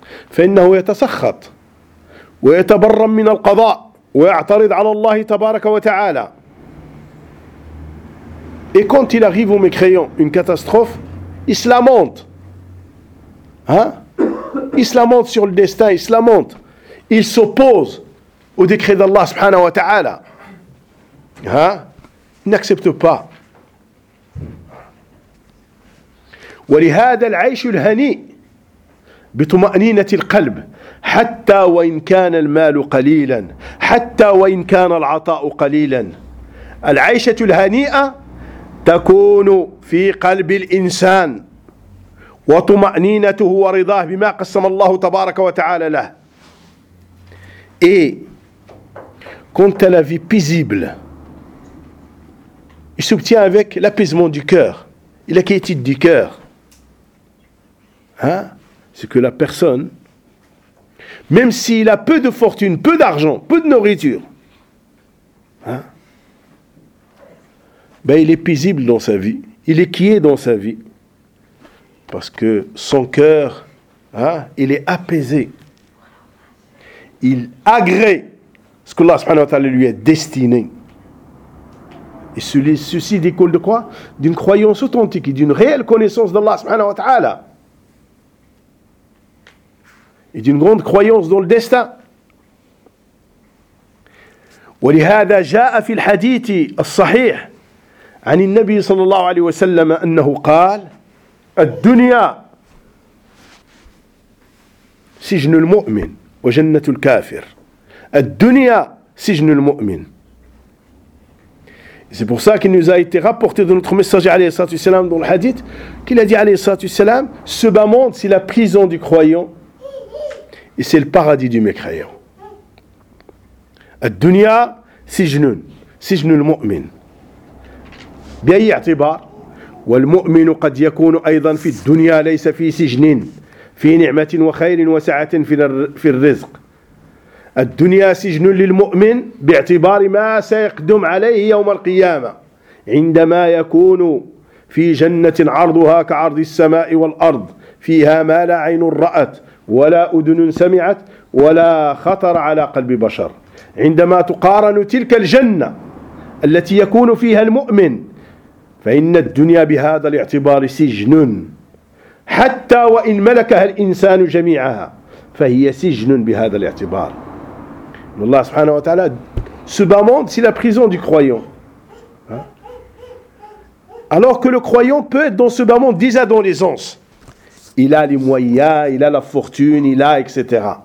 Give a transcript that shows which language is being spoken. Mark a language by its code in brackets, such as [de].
[ar] فإنه يتسخط ويتبرم من القضاء ويعترض على الله تبارك وتعالى. [fr] Et quand il arrive au mécréant une catastrophe, il se lamente. Hein? Il se lamente sur le destin, il se lamente. Il s'oppose au décret d'Allah subhanahu wa ta'ala. Hein? Il n'accepte pas. [ar] ولهذا العيش الهنيء بطمأنينة القلب حتى وإن كان المال قليلا حتى وإن كان العطاء قليلا. العيشة الهنيئة تكون في قلب الإنسان وطمأنينته ورضاه بما قسم الله تبارك وتعالى له. [fr] كنت la vie paisible, il s'obtient avec l'apaisement du cœur et la quiétude du cœur. Hein? C'est que la personne, même s'il a peu de fortune, peu d'argent, peu de nourriture, hein? Ben, il est paisible dans sa vie, il est quiet dans sa vie, parce que son cœur, hein, il est apaisé. Il agrée ce que Allah subhanahu wa ta'ala lui a destiné. Et ceci découle de quoi ? D'une croyance authentique et d'une réelle connaissance d'Allah subhanahu wa ta'ala. Et d'une grande croyance dans le destin. [ar] ولهذا جاء في الحديث الصحيح عن النبي صلى الله عليه وسلم أنه قال الدنيا سجن المؤمن وجنة الكافر الدنيا سجن المؤمن. [fr] C'est pour ça qu'il nous a été rapporté de notre messager [ar] عليه الصلاة والسلام [fr] dans le hadith qu'il a dit عليه الصلاة والسلام ce bas monde c'est la prison du croyant et c'est le paradis du mécréant. [ar] الدنيا سجن المؤمن بأي اعتبار والمؤمن قد يكون أيضا في الدنيا ليس في سجن في نعمة وخير وسعة في الرزق. الدنيا سجن للمؤمن باعتبار ما سيقدم عليه يوم القيامة عندما يكون في جنة عرضها كعرض السماء والأرض فيها ما لا عين رأت ولا أذن سمعت ولا خطر على قلب بشر. عندما تقارن تلك الجنة التي يكون فيها المؤمن فإن الدنيا بهذا الاعتبار سجن حتى وإن ملكها الإنسان جميعها فهي سجن بهذا الاعتبار. الله سبحانه وتعالى [fr] ce bas monde c'est la prison du croyant, alors que le croyant peut être dans ce bas monde déjà dans l'aisance, il a les moyens, il a la fortune, il a etc.